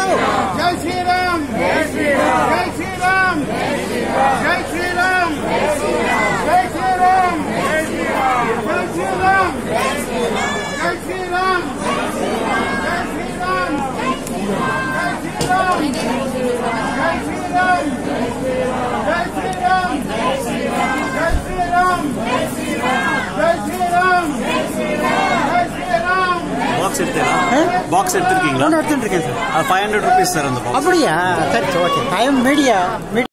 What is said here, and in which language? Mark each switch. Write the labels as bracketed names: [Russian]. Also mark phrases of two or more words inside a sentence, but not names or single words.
[Hindi] जय श्री राम, जय श्री राम, जय श्री राम, जय श्री राम, जय श्री राम, जय श्री राम, जय श्री राम, जय श्री राम, जय श्री राम, जय श्री राम, जय श्री राम, जय श्री राम, जय श्री राम, जय श्री राम, जय श्री राम, जय श्री राम, जय श्री राम, जय श्री राम, जय श्री राम, जय श्री राम. [English] box box [Tamil] எடுத்துருக்கீங்களா? எடுத்துருக்கேன் சார். 500 rupees சார் அந்த பாக்ஸ். அப்படியா? சரி ஓகே. டைம் மீடியா